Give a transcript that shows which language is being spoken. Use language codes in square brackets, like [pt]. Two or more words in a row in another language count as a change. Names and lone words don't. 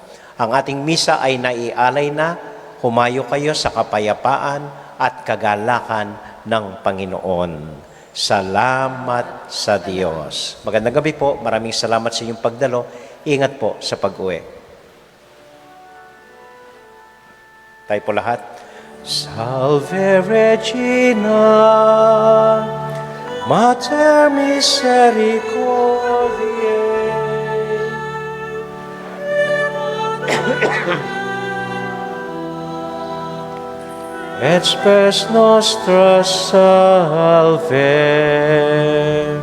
[tl] Ang ating misa ay naialay na. Humayo kayo sa kapayapaan at kagalakan ng Panginoon. Salamat sa Diyos. Magandang gabi po. Maraming salamat sa inyong pagdalo. Ingat po sa pag-uwi. Tayo po lahat. [la] Salve Regina, Mater Misericordiae, et spes nostra salve.